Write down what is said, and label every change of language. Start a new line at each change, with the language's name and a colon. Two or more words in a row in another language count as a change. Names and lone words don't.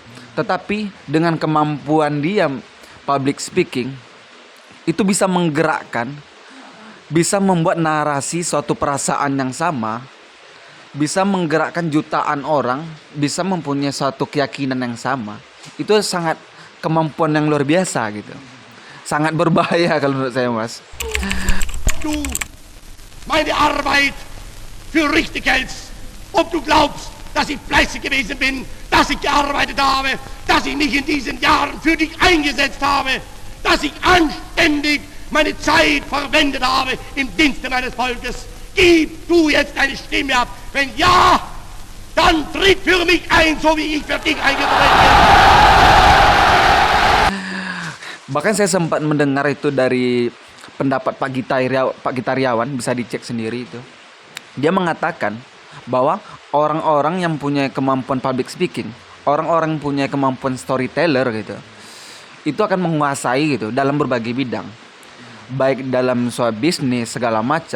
Indonesian: Tetapi dengan kemampuan dia
English: public speaking,
Indonesian: itu bisa menggerakkan, bisa membuat narasi suatu perasaan yang sama, bisa menggerakkan jutaan orang, bisa mempunyai suatu keyakinan yang sama. Itu sangat kemampuan yang luar biasa gitu. Sangat berbahaya kalau menurut saya, Mas.
German: Du meine Arbeit für richtig hältst, ob du glaubst, dass ich fleißig gewesen bin, dass ich gearbeitet habe, dass ich mich in diesen Jahren für dich eingesetzt habe, dass ich anständig meine Zeit verwendet habe im Dienste meines Volkes. Gib du jetzt deine Stimme ab. Wenn ja, dann tritt für mich ein, so wie ich für dich eingetreten bin.
Indonesian: Bahkan saya sempat mendengar itu dari pendapat Pak Gitariawan, bisa dicek sendiri itu. Dia mengatakan bahwa orang-orang yang punya kemampuan
English: public speaking,
Indonesian: orang-orang yang punya kemampuan storyteller gitu, itu akan menguasai gitu dalam berbagai bidang, baik dalam soal bisnis segala macam.